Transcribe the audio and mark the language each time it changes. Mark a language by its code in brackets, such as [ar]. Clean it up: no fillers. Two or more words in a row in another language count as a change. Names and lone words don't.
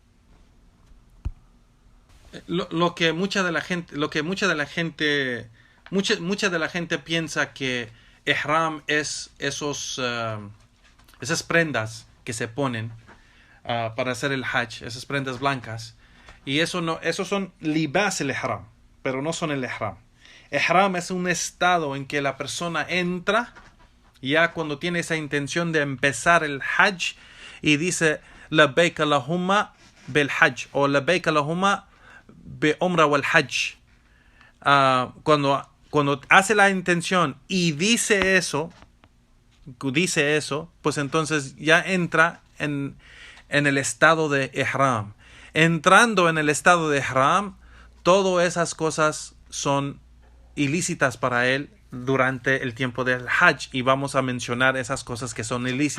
[es] Lo que mucha de la gente piensa que ihram es esas prendas que se ponen para hacer el Hajj, esas prendas blancas, y esos son [ar] لباس الإحرام, [es] pero no son el ihram. Ihram es un estado en que la persona entra ya cuando tiene esa intención de empezar el Hajj y dice [ar] لبيك اللهم بالحج [es] o [ar] لبيك اللهم بعمرة والحج. [es] Cuando hace la intención y dice eso, pues entonces ya entra en el estado de ihram. Entrando en el estado de ihram, todas esas cosas son ilícitas para él durante el tiempo del Hajj, y vamos a mencionar esas cosas que son ilícitas.